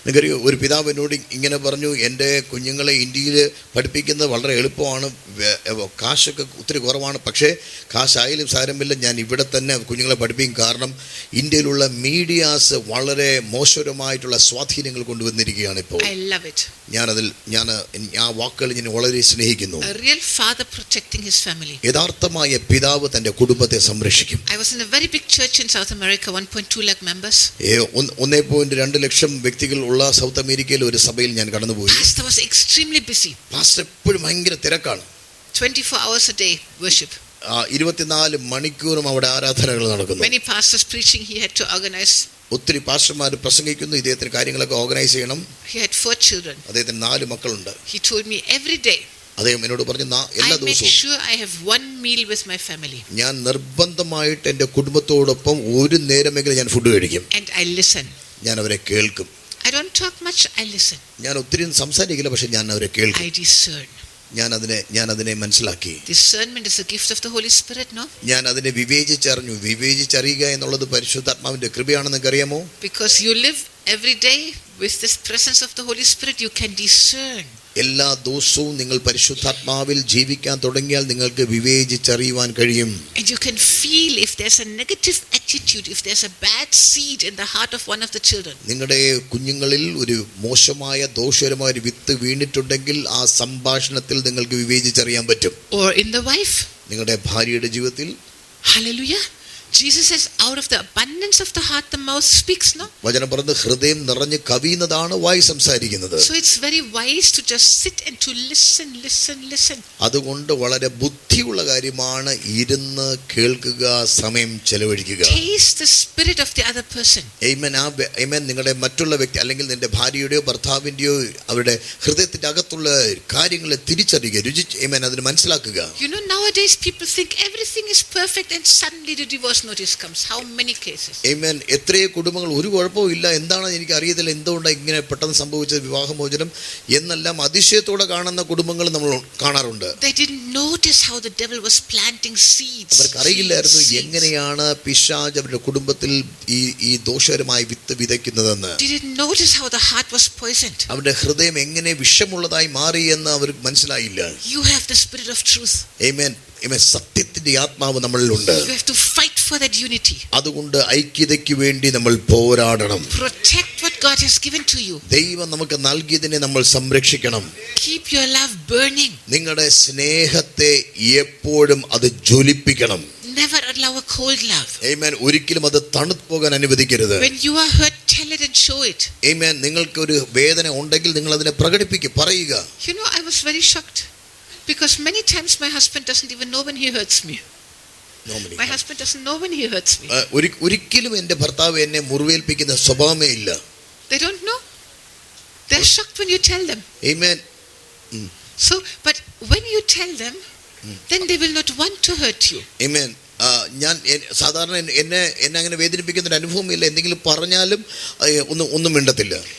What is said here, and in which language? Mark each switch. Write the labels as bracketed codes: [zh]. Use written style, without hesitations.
[ml] നിങ്ങറിയോ, ഒരു പിതാവ് എന്നോട് ഇങ്ങനെ പറഞ്ഞു, എൻ്റെ കുഞ്ഞുങ്ങളെ ഇന്ത്യയിൽ പഠിപ്പിക്കുന്നത് വളരെ എളുപ്പമാണ്, കാശൊക്കെ ഒത്തിരി കുറവാണ്, പക്ഷേ കാശായാലും സാരമില്ല, ഞാൻ ഇവിടെ തന്നെ കുഞ്ഞുങ്ങളെ പഠിപ്പിക്കും. കാരണം ഇന്ത്യയിലുള്ള മീഡിയാസ് വളരെ മോശകരമായിട്ടുള്ള സ്വാധീനങ്ങൾ കൊണ്ടുവന്നിരിക്കുകയാണ് ഇപ്പോൾ. [en] I love it. [ml] ഞാൻ ആ വാക്കുകൾ ഞാൻ വളരെ സ്നേഹിക്കുന്നു. [en] A real father protecting his family. [ml] യഥാർത്ഥമായ പിതാവ് തന്റെ കുടുംബത്തെ സംരക്ഷിക്കും. [en] I was in a very big church in South America, 1.2 lakh members. [ml] 1.2 ലക്ഷം വ്യക്തികൾ ഉള്ള സൗത്ത് അമേരിക്കയിലെ ഒരു സഭയിൽ ഞാൻ കടന്നുപോയി. [en] Pastor was extremely busy. [ml] Pastor എപ്പോഴും ഭയങ്കര തിരക്കാണ്. [en] 24 hours a day worship. [ml] 24 മണിക്കൂറും അവിടെ ആരാധനകൾ നടക്കുന്നു. [en] Many pastors preaching, he had to organize. [ml] ഒത്തിരി പാസ്റ്റർമാർ പ്രസംഗിക്കുന്നു, ഇദ്ദേഹത്തിന് കാര്യങ്ങളൊക്കെ ഓർഗനൈസ് ചെയ്യണം. [en] He had 4 children. [ml] അദ്ദേഹത്തിന് 4 മക്കളുണ്ട്. [en] He told me every day, [ml] അദ്ദേഹം എന്നോട് പറഞ്ഞു, എല്ലാ [en] I make [ml] ദിവസവും [en] sure I have one meal with my family. [ml] ഞാൻ നിർബന്ധമായിട്ട് എൻ്റെ കുടുംബത്തോടൊപ്പം ഒരു നേരമെങ്കിലും ഞാൻ ഫുഡ് കഴിക്കും. [en] And I listen. [ml] ഞാൻ അവരെ കേൾക്കും. [en] I don't talk much, I listen. [ml] ഞാൻ ഒത്തിരി സംസാരിക്കില്ല, പക്ഷെ ഞാൻ അവരെ കേൾക്കും. [en] I discern. [ml] ഞാൻ അതിനെ മനസ്സിലാക്കി. [en] Discernment is a gift of the Holy Spirit, no? [ml] ഞാൻ അതിനെ വിവേചിച്ചറിയുക എന്നുള്ളത് പരിശുദ്ധാത്മാവിന്റെ കൃപയാണെന്ന് അറിയാമോ? [en] Because you live every day with this presence of the Holy Spirit, you can discern. [ml] എല്ലാ ദിവസവും നിങ്ങൾ പരിശുദ്ധാത്മാവിൽ ജീവിക്കാൻ തുടങ്ങിയാൽ നിങ്ങൾക്ക് വിവേചിച്ചറിയുവാൻ കഴിയും. [en] And you can feel if there's a negative attitude, if there's a bad seed in the heart of one of the children. [ml] നിങ്ങളുടെ കുഞ്ഞുങ്ങളിൽ ഒരു മോശമായ ദോഷകരമായ ഒരു വിത്ത് വീണിട്ടുണ്ടെങ്കിൽ ആ സംഭാഷണത്തിൽ നിങ്ങൾക്ക് വിവേചിച്ചറിയാൻ പറ്റും. [en] Or in the wife. [ml] നിങ്ങളുടെ ഭാര്യയുടെ ജീവിതത്തിൽ. [en] Hallelujah. Jesus says, out of the abundance of the heart the mouth speaks, no? [ml] വചനം പറയുന്നത് ഹൃദയം നിറഞ്ഞ് കവിയുന്നതാണ് വായ് സംസാരിക്കുന്നത്. [en] So it's very wise to just sit and to listen. [ml] അതുകൊണ്ട് വളരെ ബുദ്ധിയുള്ള കാര്യമാണ് ഇരുന്ന് കേൾക്കുക, സമയം ചെലവഴിക്കുക. [en] Taste the spirit of the other person. Amen. [ml] നിങ്ങളുടെ മറ്റുള്ള വ്യക്തി അല്ലെങ്കിൽ നിന്റെ ഭാര്യയുടെയോ ഭർത്താവിന്റെയോ അവരുടെ ഹൃദയത്തിന്റെ അകത്തുള്ള കാര്യങ്ങളെ തിരിച്ചറിയുക, അതിന് മനസ്സിലാക്കുക. [en] You know, nowadays people think everything is perfect and suddenly the divorce. notice comes. How many cases? Amen. [ml] എത്രയോ കുടുംബങ്ങൾ ഒരു കുഴപ്പവും ഇല്ല, എന്താണ് എനിക്ക് അറിയത്തില്ല, എന്തുകൊണ്ടാണ് ഇങ്ങനെ പെട്ടെന്ന് സംഭവിച്ചത്, വിവാഹമോചനം എന്നെല്ലാം അതിശയത്തോടെ കാണുന്ന കുടുംബങ്ങൾ നമ്മൾ കാണാറുണ്ട്. [en] They didn't notice how the devil was planting seeds. [ml] അവർക്ക് അറിയില്ലായിരുന്നു എങ്ങനെയാണ് പിശാച് അവരുടെ കുടുംബത്തിൽ ഈ ദോഷകരമായ വിത്ത് വിതയ്ക്കുന്നതെന്ന്. [en] They didn't notice how the heart was poisoned. [ml] അവരുടെ ഹൃദയം എങ്ങനെ വിഷമുള്ളതായി മാറി എന്ന് അവർക്ക് മനസ്സിലായില്ല. [en] You have the spirit of truth. [ml] Amen. സത്യത്തിന്റെ ആത്മാവ് നമ്മളിലുണ്ട്. [en] You have to fight for that unity. [ml] അതുകൊണ്ട് ഐക്യതയ്ക്ക് വേണ്ടി നമ്മൾ പോരാടണം. [en] Protect what God has given to you. [ml] ദൈവം നമുക്ക് നൽകിയതിനെ നമ്മൾ സംരക്ഷിക്കണം. [en] Keep your love burning. [ml] നിങ്ങളുടെ സ്നേഹത്തെ എപ്പോഴും അത് ജ്വലിപ്പിക്കണം. [en] Never allow a cold love. Amen. [ml] ഒരിക്കലും അത് തണുത്തു പോകാൻ അനുവദിക്കരുത്. [en] When you are hurt, tell it and show it. Amen. [ml] നിങ്ങൾക്ക് ഒരു വേദന ഉണ്ടെങ്കിൽ നിങ്ങൾ അതിനെ പ്രകടിപ്പിക്കുക, പറയുക. [en] You know, I was very shocked because many times my husband doesn't even know when he hurts me. My husband doesn't know when he hurts me. [ml] ഒരിക്കലും എൻ്റെ ഭർത്താവ് എന്നെ മുറിവേൽപ്പിക്കുന്ന സ്വഭാവമേ ഇല്ല. [en] They don't know. They're shocked when you tell them. Amen. So, but when you tell them, then they will not want to hurt you. Amen. [ml] ഞാൻ സാധാരണ എന്നെ അങ്ങനെ വേദനിപ്പിക്കുന്ന ഒരു അനുഭവമില്ല. എന്തെങ്കിലും പറഞ്ഞാലും ഒന്നും മിണ്ടത്തില്ല.